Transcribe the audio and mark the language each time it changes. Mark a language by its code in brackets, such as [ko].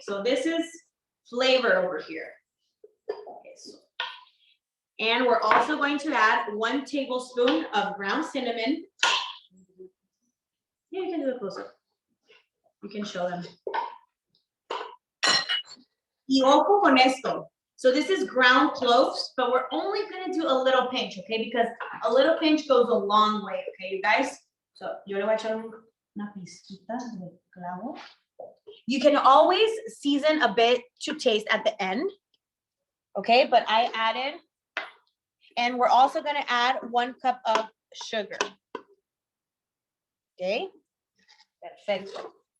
[en] So this is flavor over here. Okay, so, and we're also going to add 1 tablespoon of ground cinnamon. Yeah, you can do it closer. You can show them. [es] Y ojo con esto. [en] So this is ground cloves, but we're only gonna do a little pinch, okay? Because a little pinch goes a long way, okay, you guys? [es] So yo le voy a echar una pizquita de clavo. [en] You can always season a bit to taste at the end, okay? But I added, and we're also gonna add 1 cup of sugar, okay? Perfecto.